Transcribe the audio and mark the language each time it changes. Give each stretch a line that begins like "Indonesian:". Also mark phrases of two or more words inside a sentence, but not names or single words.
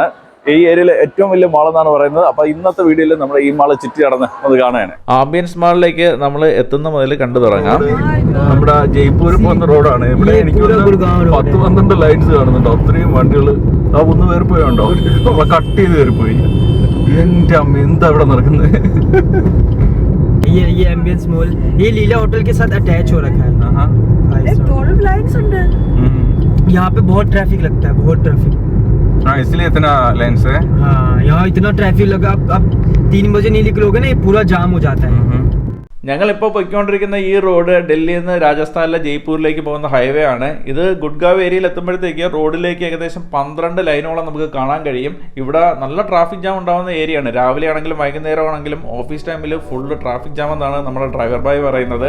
Malayalam: ഈ ഏരിയയിലെ ഏറ്റവും വലിയ മാളെന്നാണ് പറയുന്നത്. അപ്പോൾ ഇന്നത്തെ വീഡിയോയിൽ നമ്മൾ ഈ മാള് ചുറ്റി നടന്ന് അത് കാണുകയാണ്. ആംബിയൻസ് മാളിലേക്ക് നമ്മൾ എത്തുന്ന മുതൽ കണ്ടു തുടങ്ങാം. നമ്മുടെ ജയ്പൂർ പോകുന്ന റോഡാണ്. ഇവിടെ എനിക്ക് 10-12 ലൈൻസ് കാണുന്നുണ്ടോ, അത്രയും വണ്ടികൾ. ആ ഒന്ന് കയറിപ്പോയുണ്ടോ, നമ്മളെ കട്ട് ചെയ്ത് കയറിപ്പോയി. എൻ്റെ അമ്മ, എന്താ ഇവിടെ നടക്കുന്നത്?
Hindi: ये एम्बियंस मॉल ये लीला होटल के साथ अटैच हो रखा है। यहाँ पे बहुत ट्रैफिक लगता है, बहुत ट्रैफिक। हाँ, इसलिए इतना लाइन्स है। हाँ, यहाँ इतना ट्रैफिक लगा। अब 3 बजे नहीं निकलोगे ना, ये पूरा जाम हो जाता है।
Malayalam: ഞങ്ങളിപ്പോൾ പൊയ്ക്കൊണ്ടിരിക്കുന്ന ഈ റോഡ് ഡൽഹിയിൽ നിന്ന് രാജസ്ഥാനിലെ ജയ്പൂരിലേക്ക് പോകുന്ന ഹൈവേ ആണ്. ഇത് ഗുഡ്ഗാവ് ഏരിയയിൽ എത്തുമ്പോഴത്തേക്ക് റോഡിലേക്ക് ഏകദേശം 12 ലൈനോളം നമുക്ക് കാണാൻ കഴിയും. ഇവിടെ നല്ല
English: traffic jam
Malayalam: ഉണ്ടാകുന്ന ഏരിയ ആണ്. രാവിലെ ആണെങ്കിലും വൈകുന്നേരം ആണെങ്കിലും
English: office time-il full traffic jam
Malayalam: എന്നാണ് നമ്മുടെ ഡ്രൈവർ ബായ് പറയുന്നത്.